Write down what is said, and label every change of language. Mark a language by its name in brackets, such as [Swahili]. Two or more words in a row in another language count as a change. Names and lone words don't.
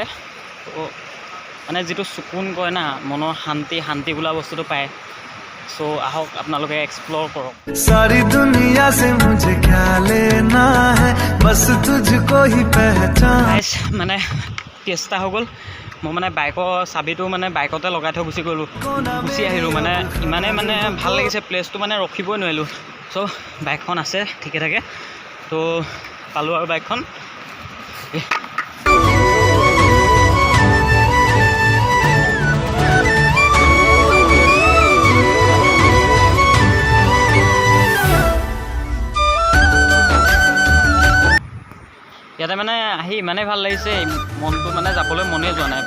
[Assamese] ত' মানে যিটো চকুন কয় না, মনৰ শান্তি বোলা বস্তুটো পায়। চ' আহক আপোনালোকে এক্সপ্ল'ৰ কৰক। [Hindi] सारी दुनिया से मुझे क्या लेना है बस तुझको ही पहचान। [Assamese] মানে কেছ এটা হৈ গ'ল। মই মানে বাইকৰ চাবিটো মানে বাইকতে লগাই থৈ গুচি আহিলোঁ। মানে ইমানেই মানে ভাল লাগিছে প্লেচটো, মানে ৰখিবই নোৱাৰিলোঁ। চ' বাইকখন আছে ঠিকে থাকে, তো পালোঁ আৰু বাইকখন। ইয়াতে মানে আহি ইমানেই ভাল লাগিছে, মনটো মানে যাবলৈ মনেই যোৱা নাই।